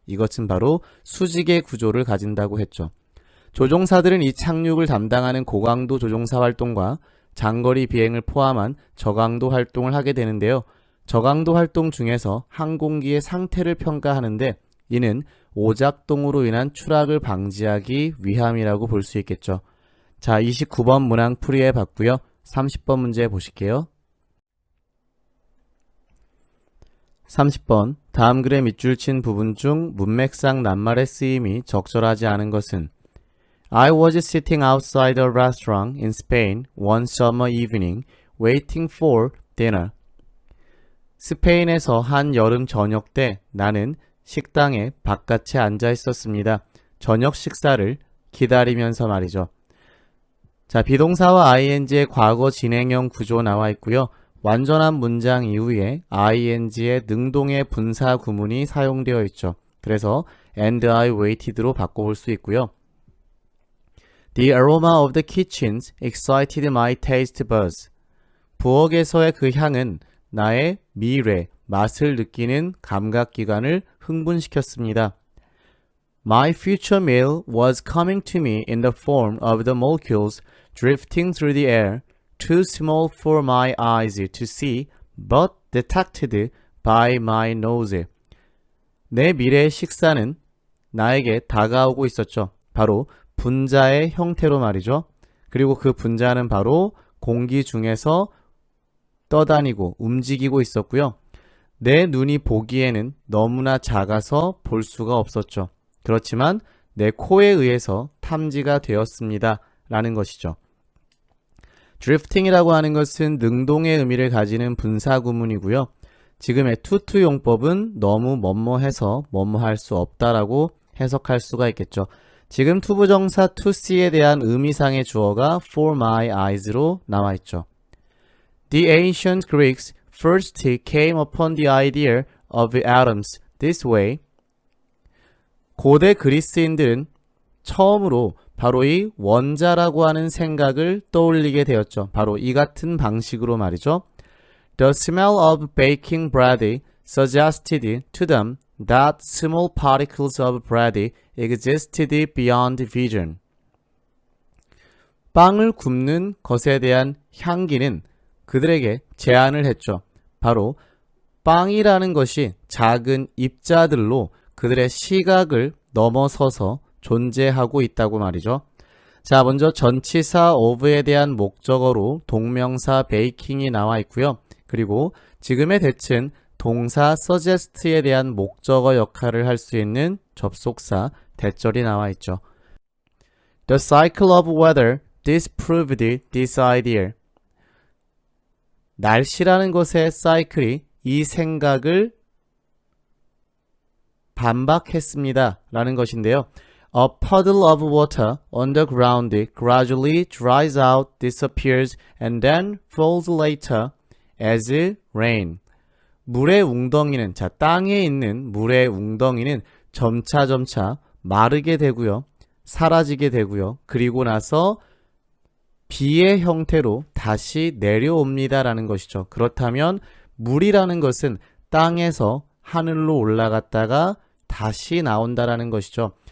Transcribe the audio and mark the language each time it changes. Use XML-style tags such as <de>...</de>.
<ko>이것은 바로 수직의 구조를 가진다고 했죠. 조종사들은 이 착륙을 담당하는 고강도 조종사 활동과 장거리 비행을 포함한 저강도 활동을 하게 되는데요. 저강도 활동 중에서 항공기의 상태를 평가하는데 이는 오작동으로 인한 추락을 방지하기 위함이라고 볼 수 있겠죠. 자, 29번 문항 풀이해 봤고요. 30번 문제 보실게요. 30번 다음 글의 밑줄 친 부분 중 문맥상 낱말의 쓰임이 적절하지 않은 것은</ko> <en>I was sitting outside a restaurant in Spain one summer evening waiting for dinner.</en> <ko>스페인에서 한 여름 저녁 때 나는 식당에 바깥에 앉아 있었습니다. 저녁 식사를 기다리면서 말이죠. 자, 비동사와 ing의 과거 진행형 구조 나와 있고요. 완전한 문장 이후에 ing의 능동의 분사 구문이 사용되어 있죠. 그래서</ko> <en>and I waited</en> <ko>로 바꿔볼 수 있고요.</ko> <en>The aroma of the kitchens excited my taste buds.</en> <ko>부엌에서의 그 향은 나의 미래, 맛을 느끼는 감각기관을 흥분시켰습니다.</ko> <en>My future meal was coming to me in the form of the molecules drifting through the air, too small for my eyes to see, but detected by my nose.</en> <ko>내 미래의 식사는 나에게 다가오고 있었죠. 바로 분자의 형태로 말이죠. 그리고 그 분자는 바로 공기 중에서 떠다니고 움직이고 있었고요. 내 눈이 보기에는 너무나 작아서 볼 수가 없었죠. 그렇지만 내 코에 의해서 탐지가 되었습니다. 라는 것이죠. drifting이라고 하는 것은 능동의 의미를 가지는 분사구문이고요. 지금의 투투 용법은 너무 뭐뭐해서 뭐뭐할 수 없다라고 해석할 수가 있겠죠. 지금 투부정사 to see에 대한 의미상의 주어가</ko> <en>for my eyes</en> <ko>로 나와 있죠.</ko> <en>The ancient Greeks first came upon the idea of atoms this way.</en> <ko>고대 그리스인들은 처음으로 바로 이 원자라고 하는 생각을 떠올리게 되었죠. 바로 이 같은 방식으로 말이죠.</ko> <en>The smell of baking bread suggested to them that small particles of bread existed beyond vision.</en> <ko>빵을 굽는 것에 대한 향기는 그들에게 제안을 했죠. 바로 빵이라는 것이 작은 입자들로 그들의 시각을 넘어서서 존재하고 있다고 말이죠. 자, 먼저 전치사 of에 대한 목적어로 동명사 baking이 나와 있고요. 그리고 지금의 대칭 동사 suggest에 대한 목적어 역할을 할 수 있는 접속사 대절이 나와 있죠.</ko> <en>The cycle of weather disproved this idea.</en> <ko>날씨라는 것의 사이클이 이 생각을 반박했습니다. 라는 것인데요.</ko> <en>A puddle of water on the ground gradually dries out, disappears, and then falls later as rain.</en> <ko>물의 웅덩이는, 자, 땅에 있는 물의 웅덩이는 점차 마르게 되고요. 사라지게 되고요. 그리고 나서 비의 형태로 다시 내려옵니다라는 것이죠. 그렇다면 물이라는 것은 땅에서 하늘로 올라갔다가 다시 나온다라는 것이죠.</ko>